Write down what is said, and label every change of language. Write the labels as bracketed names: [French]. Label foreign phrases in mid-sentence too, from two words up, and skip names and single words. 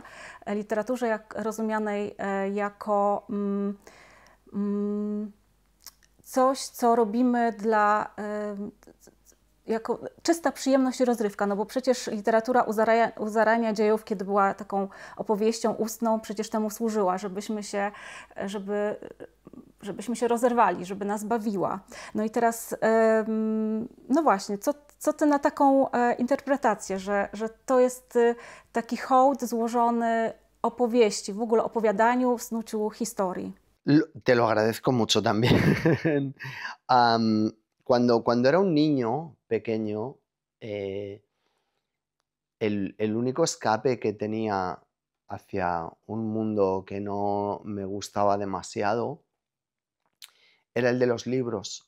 [Polish] Literaturze rozumianej jako coś, co robimy jako czysta przyjemność i rozrywka, no bo przecież literatura u zarania dziejów, kiedy była taką opowieścią ustną, przecież temu służyła, żebyśmy się rozerwali, żeby nas bawiła. No i teraz, no właśnie, co ty na taką interpretację, że to jest taki hołd złożony opowieści, w ogóle opowiadaniu, snuciu historii? [Spanish] Te lo agradezco mucho también. Cuando era un niño pequeño, el único escape que tenía hacia un mundo que no me gustaba demasiado era el de los libros.